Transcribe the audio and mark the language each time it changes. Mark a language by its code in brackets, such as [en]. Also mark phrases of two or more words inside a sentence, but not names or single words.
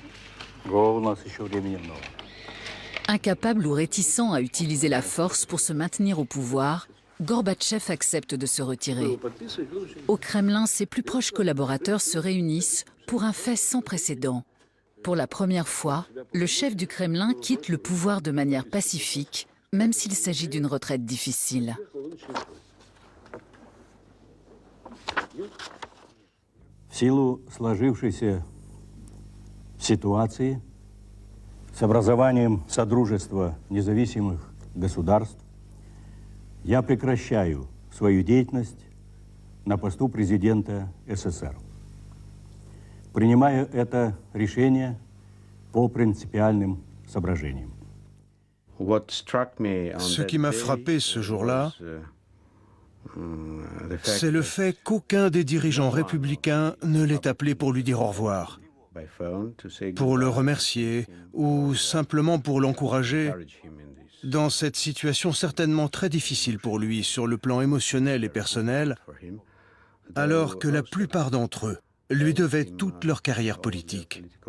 [fr] Incapable ou réticent à utiliser la force pour se maintenir au pouvoir, Gorbatchev accepte de se retirer. Au Kremlin, ses plus proches collaborateurs se réunissent pour un fait sans précédent. Pour la première fois, le chef du Kremlin quitte le pouvoir de manière pacifique, même s'il s'agit d'une retraite difficile. [ru] В силу сложившейся ситуации с образованием Содружества независимых государств я прекращаю свою деятельность на посту президента СССР. Принимаю это решение по принципиальным соображениям. [fr] Ce qui m'a frappé ce jour-là, c'est le fait qu'aucun des dirigeants républicains ne l'ait appelé pour lui dire au revoir, pour le remercier ou simplement pour l'encourager dans cette situation certainement très difficile pour lui sur le plan émotionnel et personnel, alors que la plupart d'entre eux lui devaient toute leur carrière politique.